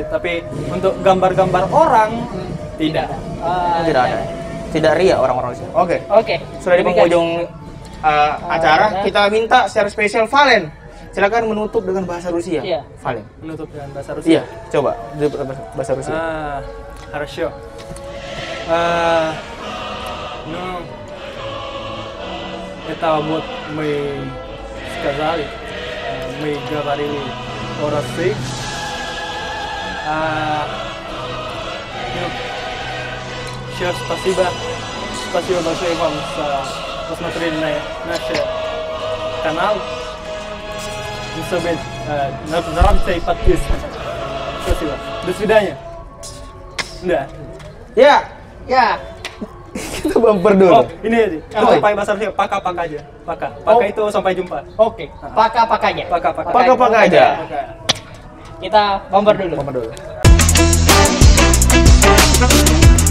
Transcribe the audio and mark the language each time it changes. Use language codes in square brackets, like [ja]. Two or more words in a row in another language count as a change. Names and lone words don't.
[id] Tapi untuk gambar-gambar orang tidak. Tidak ada. Tidak ria orang-orang di sini. Oke. Oke. Sudah di Demikian. penghujung acara, kita minta secara spesial Valen. Silakan menutup dengan bahasa Rusia. Iya. Valen. Menutup dengan bahasa Rusia. Iya, coba bahasa Rusia. [ru] Хорошо. Ну, это вот мы сказали, мы говорили о России. Еще спасибо большое вам за посмотрели на наш канал. Не забудьте нажимайте и подписывайтесь. Спасибо. До свидания. Да. [id] Ya, Ya. kita bumper dulu. Oh, ini sampai bahasa Rusia, paka-paka aja. Paka itu sampai jumpa. Oke. Paka-pakanya. Paka-paka. Paka-paka aja. Kita bumper dulu. Bumper dulu.